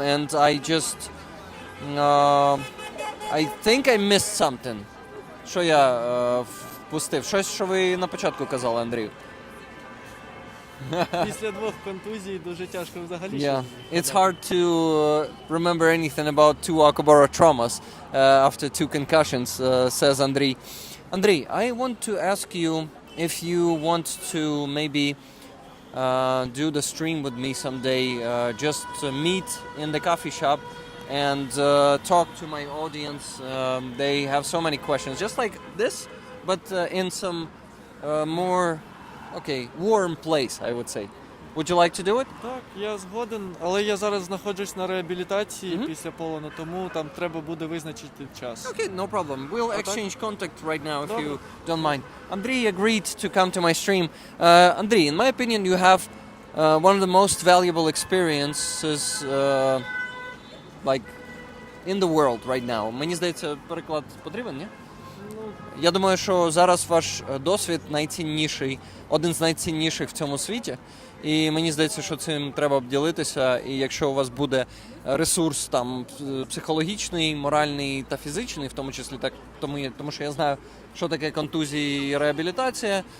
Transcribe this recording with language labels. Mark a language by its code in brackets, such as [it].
[en] And I just, I think I missed something. [uk] Що я впустив? Щось, що ви на початку казали, Андрію. Після 2 контузій дуже тяжко взагалі. [en] Yeah, it's hard to remember anything about 2 Okobora traumas after 2 concussions, says Andriy. Andriy, I want to ask you if you want to maybe do the stream with me someday, just to meet in the coffee shop and talk to my audience. They have so many questions, just like this, but in some more, warm place, I would say. Would you like to do it? [uk] Так, я згоден, але я зараз знаходжусь на реабілітації після полону, тому там треба буде визначити час. [en] Okay, no problem. We'll exchange contact right now if you don't mind. Andriy agreed to come to my stream. Andriy, in my opinion, you have one of the most valuable experiences like in the world right now. [uk] Мені здається, переклад потрібен, ні? Я думаю, що зараз ваш досвід найцінніший, один з найцінніших в цьому світі. І мені здається, що цим треба обділитися. І якщо у вас буде ресурс там психологічний, моральний та фізичний, в тому числі так, тому що я знаю, що таке контузії і реабілітація.